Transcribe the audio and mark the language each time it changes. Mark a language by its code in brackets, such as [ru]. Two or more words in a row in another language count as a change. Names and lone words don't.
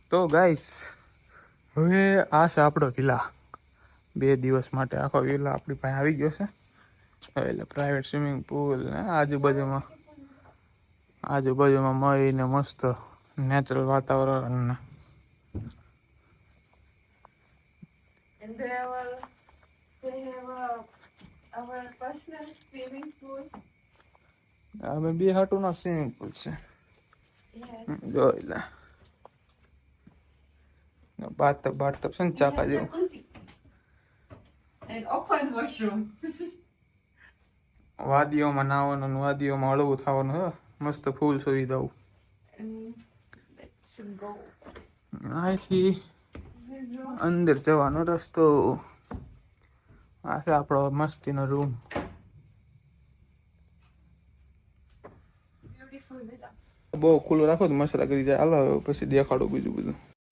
[gu] પણ તો ગાઈસ, હવે આ છે આપણો વિલા. 2 દિવસ માટે આખો વિલા આપણી પાસે આવી ગયો છે. એટલે [en] private swimming pool [gu] ને આજુબાજુમાં મળીને મસ્ત નેચરલ વાતાવરણ ને [en] And they have our personal swimming pool. [gu] અમે બે હાટુનો [en] swimming pool [gu] છે. Yes. જોઈ લે બાથટબ છે ને ચાકા જેવું. [en] Jacuzzi. And open washroom. [gu] વાદીઓમાં નાવાનું ને વાદીઓમાં હળવું થવાનું હે. મસ્ત ફૂલ સુવિધાઓ. [en] And let's go. [gu] અહીંથી અંદર જવાનો રસ્તો. આ છે આપણો મસ્તીનો રૂમ. [en] Beautiful villa. [gu] બહુ ખુલ્લું રાખો તો મસરા કરી જાય. હાલો પછી દેખાડું બીજું બધું.